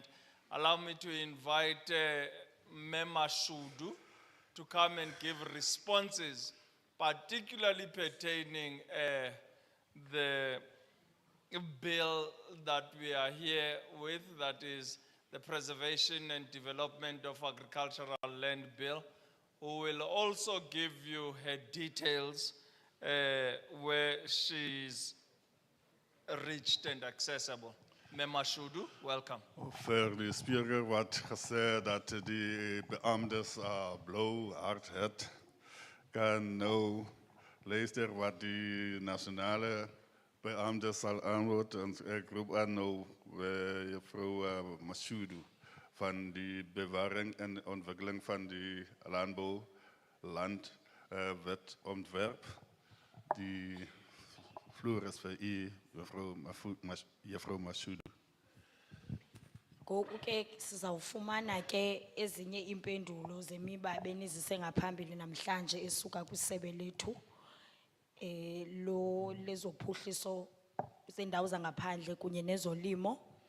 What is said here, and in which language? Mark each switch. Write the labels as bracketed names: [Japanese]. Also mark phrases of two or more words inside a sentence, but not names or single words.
[English] Allow me to invite Mema Shudu to come and give responses, particularly pertaining the bill that we are here with, that is the Preservation and Development of Agricultural Land Bill, who will also give you her details where she's reached and accessible. Mema Shudu, welcome. [Afrikaans] Vir die speaker wat gesê dat die beamptes blou hart het, kan nou luister wat die nasionale beamptes sal antwoord en ek roep aan nou juffrou Mashudu van die bewaring en ontwikkeling van die landbouw, wetontwerp. Die vloer is vir u, juffrou Mashudu. [Xhosa] Ngoku ke sizawufumana ke ezinye impendulo zemiba benizise ngaphambili namhlanje esuka kwisebe lethu lo lezophuhliso zendawo zangaphandle kunye nezolimo.